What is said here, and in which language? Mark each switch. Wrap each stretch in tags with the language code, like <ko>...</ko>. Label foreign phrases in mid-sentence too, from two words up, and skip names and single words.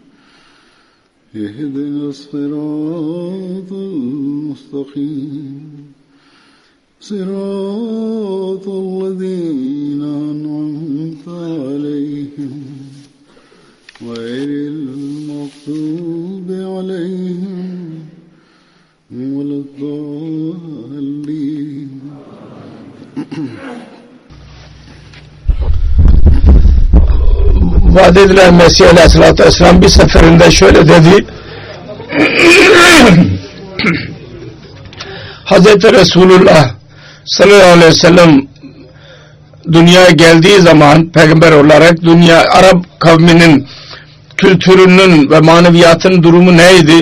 <ar>اهدنا الصراط المستقيم صراط الذين أنعمت عليهم غير المغضوب عليهم ولا الضالين.</ar> <tr>Vaat edilen Mesih</tr> <ar>عليه الصلاة والسلام</ar> <tr>bir seferinde şöyle dedi. Hazreti Resulullah</tr> <ar>صلى الله عليه وسلم</ar> <tr>dünyaya geldiği zaman peygamber olarak Arap kavminin kültürünün ve maneviyatının durumu neydi?</tr>